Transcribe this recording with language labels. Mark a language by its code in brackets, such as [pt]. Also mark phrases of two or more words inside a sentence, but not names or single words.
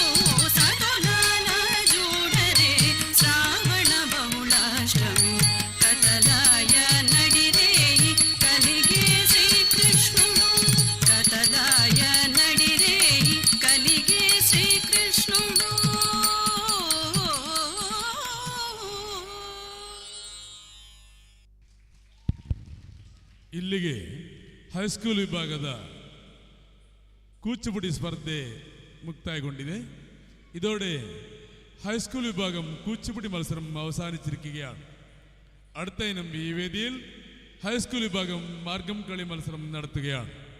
[te] సతులాల జూడరే శ్రావణ బహుళాష్టమి కథలాయ నడిరేయి కలిగే శ్రీకృష్ణుడు. కథలాయ నడిరేయి కలిగే శ్రీకృష్ణుడు. [kn] ಇಲ್ಲಿಗೆ ಹೈಸ್ಕೂಲ್ ವಿಭಾಗದ ಕೂಚುಪುಡಿ ಸ್ಪರ್ಧೆ മുക്തായಗೊಂಡಿದೆ. [ml] ഇതോടെ ഹൈസ്കൂൾ വിഭാഗം കൂച്ചുപുടി മത്സരം അവസാനിച്ചിരിക്കുകയാണ്. അടുത്ത ഇനം ഈ വേദിയിൽ ഹൈസ്കൂൾ വിഭാഗം മാർഗം കളി മത്സരം നടത്തുകയാണ്.